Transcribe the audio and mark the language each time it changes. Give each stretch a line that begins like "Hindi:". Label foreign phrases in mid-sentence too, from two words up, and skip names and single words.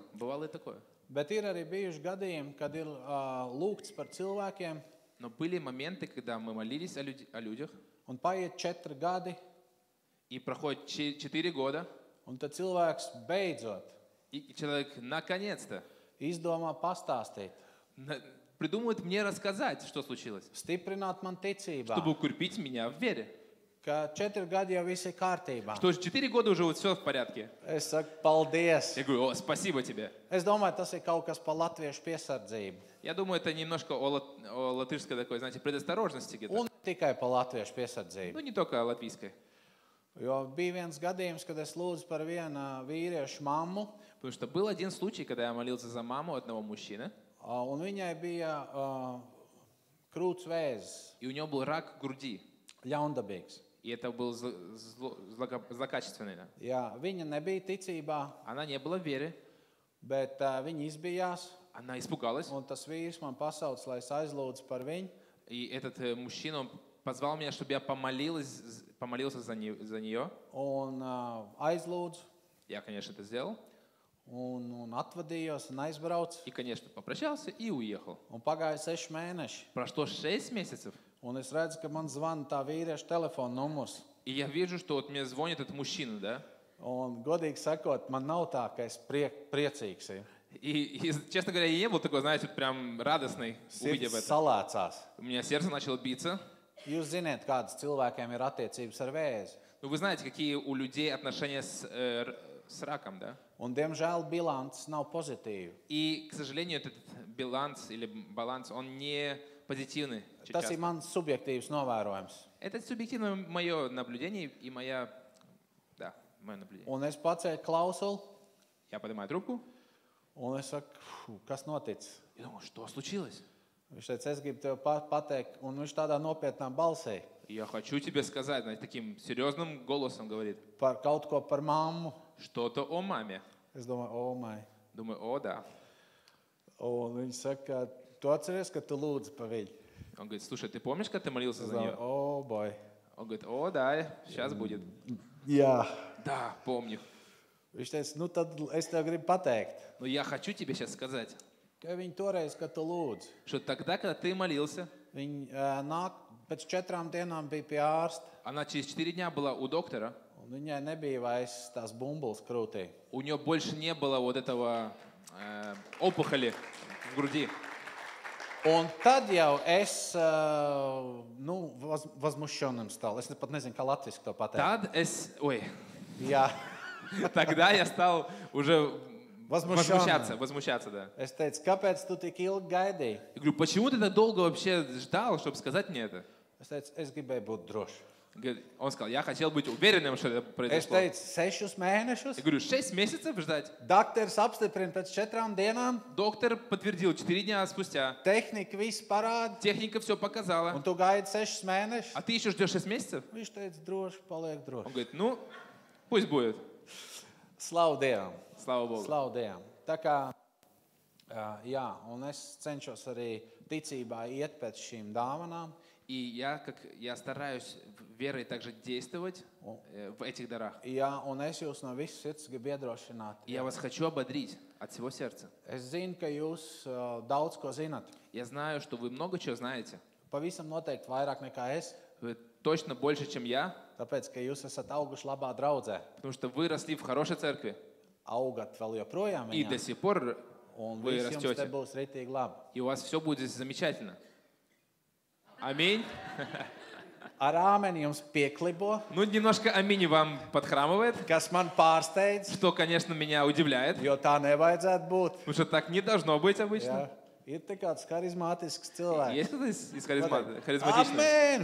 Russian: Бывало и такое.
Latvian: Bet ir arī bijuši gadījumi, kad ir lūgts par cilvēkiem,
Russian: Но были моменты, когда мы молились о людях,
Latvian: un paiet 4 gadi,
Russian: и проходит 4 года,
Latvian: un tad cilvēks beidzot
Russian: и человек наконец-то
Latvian: izdomā pastāstīt,
Russian: придумывает мне рассказать, что случилось,
Latvian: stiprināt man ticībā,
Russian: чтобы укрепить меня в вере.
Latvian: ka 4 gadi jau viss ir kārtībā.
Russian: Что 4 года уже вот все в порядке.
Latvian: Es saku, paldies.
Russian: Я говорю: о, спасибо тебе.
Latvian: Es domāju, tas ir kaut kas par latviešu piesardzību.
Russian: Я думаю, это немножко о латышской такой, знаете, предосторожности где-то.
Latvian: Un ne tikai par latviešu piesardzību.
Russian: Ну, не только о латвийской.
Latvian: Jo bija viens gadījums, kad es lūdzu par vienu vīriešu mammu,
Russian: Потому что был один случай, когда я молился за маму одного мужчины,
Latvian: un viņai bija krūts vēzis,
Russian: и у него был рак груди.
Latvian: ļaundabīgs.
Russian: И это был злокачественный. Да.
Latvian: Jā, viņa nebija ticībā,
Russian: Она не была в вере,
Latvian: bet viņa izbijās,
Russian: она испугалась.
Latvian: un tas vīrs man pasauc, lai es aizlūdzu par viņu.
Russian: И этот мужчина он позвал меня, чтобы я помолился за нее.
Latvian: Un aizlūdzu,
Russian: Я, конечно, это сделал.
Latvian: un atvadījos, un aizbraucu.
Russian: И, конечно, попрощался и уехал.
Latvian: Un pagāja 6 mēneši.
Russian: Прошло 6 месяцев.
Latvian: Un es redzu, ka man zvana tā vīrieša telefona numurs.
Russian: И я вижу, что вот мне звонит этот мужчина, да?
Latvian: Un, godīgi sakot, man nav tā, ka es priecīgs.
Russian: И, честно говоря, я не был такой, знаете, вот прям радостный, увидев
Latvian: Sirds
Russian: это.
Latvian: salācās.
Russian: У меня сердце начало биться.
Latvian: Jūs ziniet, kādas cilvēkiem ir attiecības ar vēzi.
Russian: Ну, вы знаете, какие у людей отношения с раком, да?
Latvian: Un, diemžēl, bilants nav pozitīva.
Russian: И, к сожалению, этот баланс или баланс, он не позитивный.
Latvian: Tas
Russian: часто.
Latvian: ir mans subjektīvs novērojums.
Russian: Это субъективное мое наблюдение и мое наблюдение.
Latvian: Un es pacēlu klausuli,
Russian: Я поднимаю трубку
Latvian: un es saku, kas noticis?
Russian: и думаю, что случилось?
Latvian: Viņš teica, es gribu tev pateikt, un viņš tādā nopietnā balsī
Russian: Я хочу тебе сказать, знаете, таким серьезным голосом говорит,
Latvian: par kaut ko par mammu.
Russian: что-то о маме.
Latvian: Es domāju, o, mai.
Russian: Думаю, о, да.
Latvian: Un viņš saka, tu atceries, ka tu lūdzi par viņu?
Russian: Он говорит, слушай, ты помнишь, как ты молился
Latvian: Es
Russian: за
Latvian: domāju,
Russian: нее?
English: o, boy.
Russian: Он говорит, о, да, сейчас будет.
Latvian: Jā.
Russian: Да, помню.
Latvian: Viņš teica, nu tad es tev gribu pateikt,
Russian: Но я хочу тебе сейчас сказать,
Latvian: ka viņi toreiz, kad tu lūdzi,
Russian: что тогда, когда ты молился,
Latvian: viņi nāk, pēc 4 dienām bija pie ārsta,
Russian: она через 4 дня была у доктора,
Latvian: un viņai nebija vairs tās bumbulas krūtī.
Russian: у нее больше не было вот этого опухоли в груди.
Latvian: Un tad jau es,
Russian: возмущенным стал.
Latvian: Es pat nezinu, kā latviski to pateikt. Jā.
Russian: Тогда я стал уже Возмущенным. возмущаться, да.
Latvian: Es teicu, kāpēc tu tik ilgi gaidīji?
Russian: Я говорю, почему ты так долго вообще ждал, чтобы сказать мне это?
Latvian: Es teicu, es gribēju būt drošs.
Russian: Он сказал, я хотел быть уверенным, что это
Latvian: Es
Russian: произошло.
Latvian: teicu, 6 mēnešus.
Russian: Я говорю, 6 месяцев ждать.
Latvian: Dakteris apstiprina pēc 4 dienām.
Russian: Доктор подтвердил 4 дня спустя.
Latvian: Tehnika viss parāda.
Russian: Техника все показала.
Latvian: Un tu gaidi 6 mēnešus.
Russian: А ты еще ждешь 6 месяцев?
Latvian: Viņš teica, droši, paliek
Russian: Он
Latvian: droši.
Russian: говорит, ну, пусть будет.
Latvian: Slavu Dievam.
Russian: Слава Богу.
Latvian: Slavu Dievam. Tā kā, jā, un es cenšos arī ticībā iet pēc šīm dāvanām.
Russian: И я стараюсь верой также действовать в этих дарах.
Latvian: Jā, un es jūs no visas sirds gribu iedrošināt.
Russian: И я вас хочу ободрить от всего сердца.
Latvian: Es zinu, ka jūs daudz ko zinat.
Russian: Я знаю, что вы много чего знаете.
Latvian: Pavisam noteikti vairāk nekā es.
Russian: Вы точно больше, чем я,
Latvian: Tāpēc, ka jūs esat auguši labā draudzē.
Russian: потому что вы росли в хорошей церкви.
Latvian: Augat vēl joprojām
Russian: И до
Latvian: viņā.
Russian: сих пор
Latvian: Un
Russian: вы
Latvian: viss jums te
Russian: растете.
Latvian: būs ritīgi labi.
Russian: И у вас все будет здесь замечательно. Аминь.
Latvian: Ar āmeni jums pieklibo,
Russian: Ну, немножко аминь вам подхрамывает,
Latvian: kas man pārsteidz,
Russian: что, конечно, меня удивляет,
Latvian: jo tā nevajadzētu būt.
Russian: потому что так не должно быть обычно.
Latvian: Jā. Ir te kāds harizmātisks cilvēks.
Russian: Есть кто-то из харизматичных?
Latvian: Amen!